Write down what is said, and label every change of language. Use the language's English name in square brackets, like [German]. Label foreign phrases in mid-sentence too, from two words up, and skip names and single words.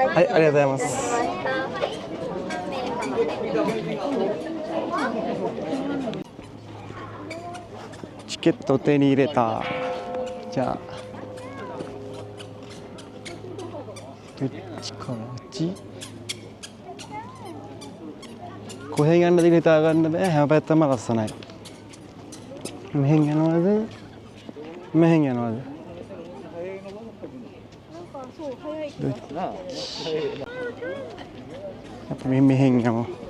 [Japanese] はい、ありがとうございます。チケット手に入れた。じゃあどっちからこっち [Sinhala] කොහෙන් යන්නද කියලා හිතා ගන්න බෑ. හැම පැත්තම ලස්සනයි. මෙහෙන් යනවද? මෙහෙන් යනවද? අපි මෙහෙන් යමු.